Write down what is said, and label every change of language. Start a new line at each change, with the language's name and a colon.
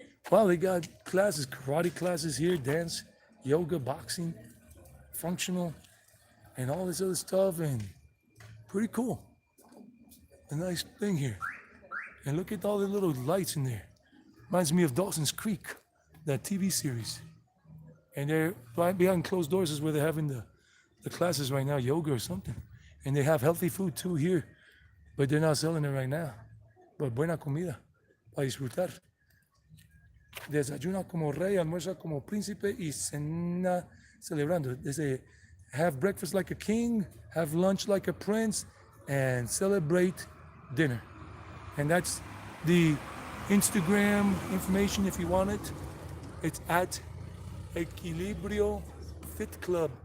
English: Wow, they got classes, karate classes here, dance, yoga, boxing, functional, and all this other stuff, and pretty cool. A nice thing here. And look at all the little lights in there. Reminds me of Dawson's Creek, that TV series. And they're right behind closed doors is where they're having the classes right now, yoga or something. And they have healthy food too here, but they're not selling it right now.
Spanish: But buena comida, para disfrutar. Desayuna como rey, almuerza como príncipe y cena celebrando.
English: They say, have breakfast like a king, have lunch like a prince, and celebrate dinner. And that's the Instagram information if you want it. It's at Equilibrio Fit Club.